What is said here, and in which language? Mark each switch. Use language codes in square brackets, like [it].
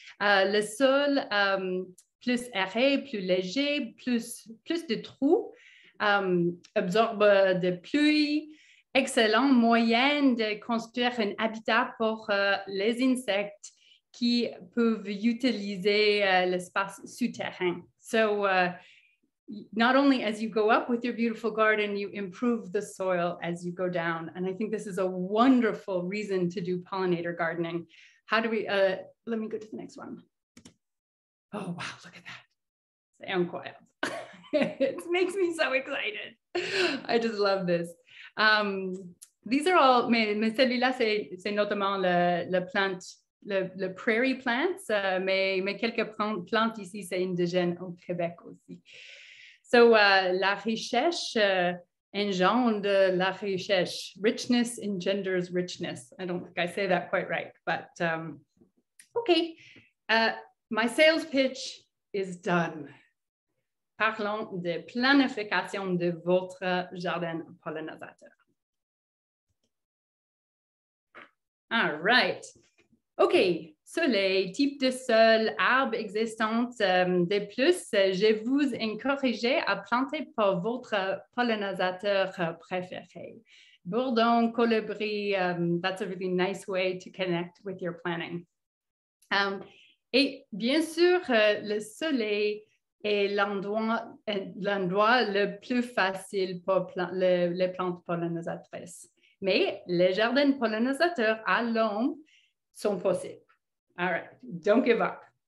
[fr] Le sol plus aéré, plus léger, plus de trous, absorbe de pluie. Excellent moyen de construire un habitat pour les insectes qui peuvent utiliser l'espace souterrain. [en] So, not only as you go up with your beautiful garden, you improve the soil as you go down. And I think this is a wonderful reason to do pollinator gardening. How do we, let me go to the next one. Oh, wow, look at that. [fr] C'est incroyable. [en] It makes me so excited. I just love this. These are all, [fr] mais celui-là, c'est notamment le prairie plants, mais quelques plantes ici, c'est indigène au Québec aussi. So, la richesse engendre la richesse. [en] Richness engenders richness. I don't think I say that quite right, but okay. My sales pitch is done. [fr] Parlons de planification de votre jardin pollinisateur. [en] All right. OK. [fr] Soleil, type de sol, arbres existants. De plus, je vous encourage à planter pour votre pollinisateur préféré. Bourdon, colibri, [en] that's a really nice way to connect with your planning. [fr] Et bien sûr, le soleil est l'endroit le plus facile pour les plantes pollinisatrices. Mais les jardins pollinisateurs à l'ombre sont possibles. [en] All right, don't give up.